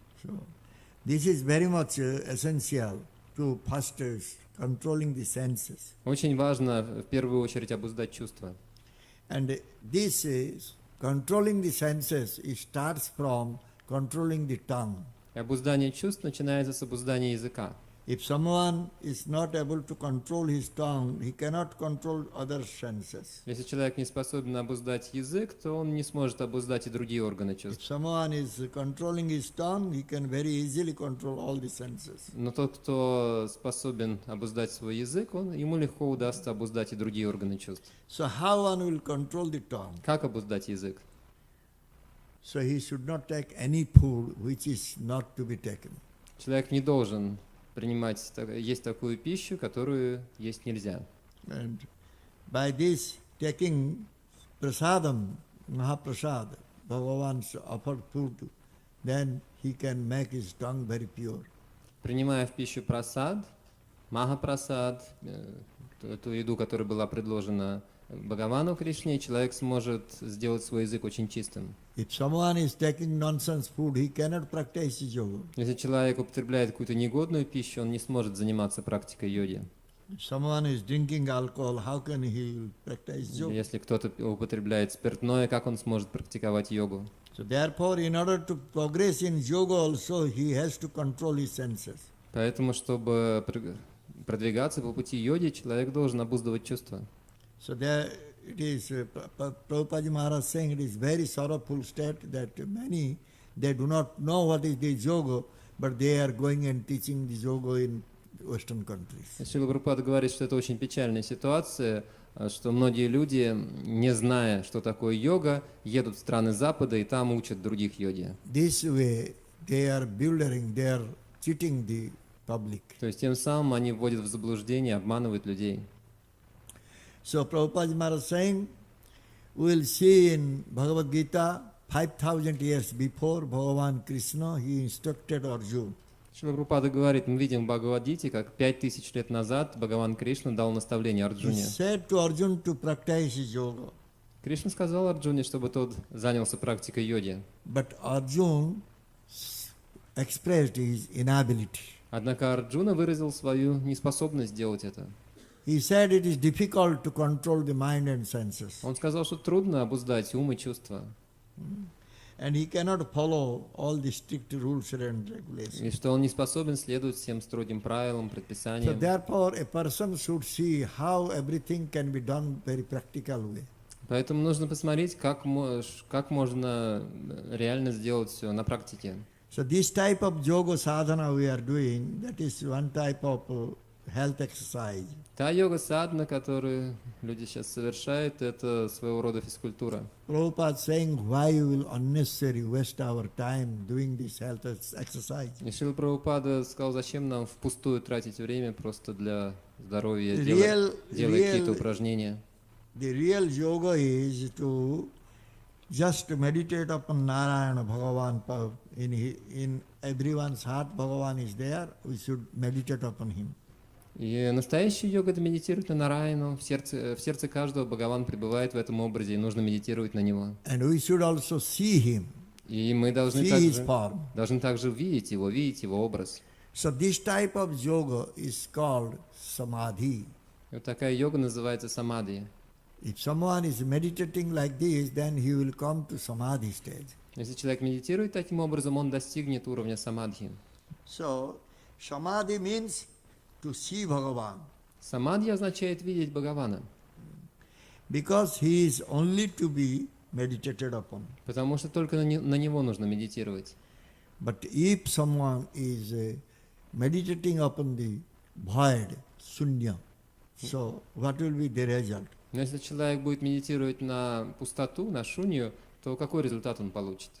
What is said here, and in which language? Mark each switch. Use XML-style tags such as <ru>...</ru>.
<en>So, this is very much essential to first controlling the senses.</en> <ru>Очень важно в первую очередь обуздать чувства.</ru> <en>And this is controlling the senses. It starts from controlling the tongue.</en> <ru>И обуздание чувств начинается с обуздания языка.</ru> <en>If someone is not able to control his tongue, he cannot control other senses.</en> <ru>Если человек не способен обуздать язык, то он не сможет обуздать и другие органы</ru> <en>If</en> <ru>чувств.</ru> <en>someone is controlling his tongue, he can very easily control all the senses.</en> <ru>Но тот, кто способен обуздать свой язык, ему легко удастся обуздать и другие органы чувств.</ru> <en>So how one will control the tongue?</en> <ru>Как обуздать язык?</ru> <en>So he should not take any food which is not to be taken.</en> <ru>Человек не должен есть такую пищу, которую есть нельзя.</ru> <en>And by this taking prasadam, Mahaprasad, Bhagavan's offered food, then he can make his tongue very pure.</en> <ru>Принимая в пищу прасад, Махапрасад, ту еду, которая была предложена Бхагавану Кришне, человек сможет сделать свой язык очень чистым.</ru> <en>If someone is taking nonsense food, he cannot practice his yoga.</en> <ru>Если человек употребляет какую-то негодную пищу, он не сможет заниматься практикой йоги.</ru> <en>If someone is drinking alcohol, how can he practice yoga?</en> <ru>Если кто-то употребляет спиртное, как он сможет практиковать йогу?</ru> <en>So therefore, in order to progress in yoga also, he has to control his senses.</en> <ru>Поэтому, чтобы продвигаться по пути йоги, человек должен обуздывать чувства.</ru> <en>So there, it is Prabhupada Maharaj saying it is very sorrowful state that many they do not know what is the yoga, but they are going and teaching the yoga in Western countries.</en> <ru>Шрила Прабхупада говорит, что это очень печальная ситуация, что многие люди, не зная, что такое йога, едут в страны Запада и там учат других йоги.</ru> <en>This way they are bewildering, they are cheating the public.</en> <ru>То есть тем самым они вводят в заблуждение, обманывают людей.</ru> <en>So Prabhupada Maharaj saying, we will see in Bhagavad Gita 5,000 years before Bhagavan Krishna, he instructed Arjuna.</en> <ru>Шрила Прабхупада говорит, мы видим в Бхагавад-гите, как 5000 лет назад Бхагаван Кришна дал наставление</ru> <en>He</en> <ru>Арджуне.</ru> <en>said to Arjuna to practice his yoga.</en> <ru>Кришна сказал Арджуне, чтобы тот занялся практикой йоги.</ru> <en>But Arjuna expressed his inability.</en> <ru>Однако Арджуна выразил свою неспособность сделать это.</ru> <en>He said it is difficult to control the mind and senses.</en> <ru>Он сказал, что трудно обуздать ум и чувства,</ru> <en>And he cannot follow all the strict rules and regulations.</en> <ru>и что он не способен следовать всем строгим правилам,</ru> <en>So</en> <ru>предписаниям.</ru> <en>therefore a person should see how everything can be done very practical way.</en> <ru>Поэтому нужно посмотреть, как можно реально сделать все на практике.</ru> <en>So this type of yoga sadhana we are doing, that is one type of health exercise.</en> <ru>Та йога-садхана, которую люди сейчас совершают, это своего рода физкультура.</ru> <en>Prabhupada saying why you will unnecessarily waste our time doing this health exercise.</en> <ru>И Шрила Прабхупада сказал, зачем нам впустую тратить время просто для здоровья,</ru> <en>Real-</en> <ru>делая</ru> <en>real-</en> <ru>какие-то упражнения.</ru> <en>The real yoga is to just meditate upon Narayana Bhagavan. In everyone's heart Bhagavan is there, we should meditate upon him.</en> <ru>И настоящая йога — это медитировать на Нараяну. В сердце каждого Бхагаван пребывает в этом образе, и нужно медитировать на него.</ru> <en>And we should also see him,</en> <ru>И мы должны</ru> <en>see his form.</en> <ru>также видеть его образ.</ru> <en>So this type of yoga is called samadhi.</en> <ru>И вот такая йога называется самадхи.</ru> <en>If someone is meditating like this, then he will come to samadhi stage.</en> <ru>Если человек медитирует таким образом, он достигнет уровня самадхи.</ru> <en>So samadhi means to see Bhagavan,</en> <ru>Самадхи означает видеть Бхагавана,</ru> <en>because he is only to be meditated upon.</en> <ru>потому что только на него нужно медитировать.</ru> <en>But if someone is meditating upon the void, sunya, so what will be the result?</en> <ru>Но если человек будет медитировать на пустоту, на шунью, то какой результат он получит?</ru>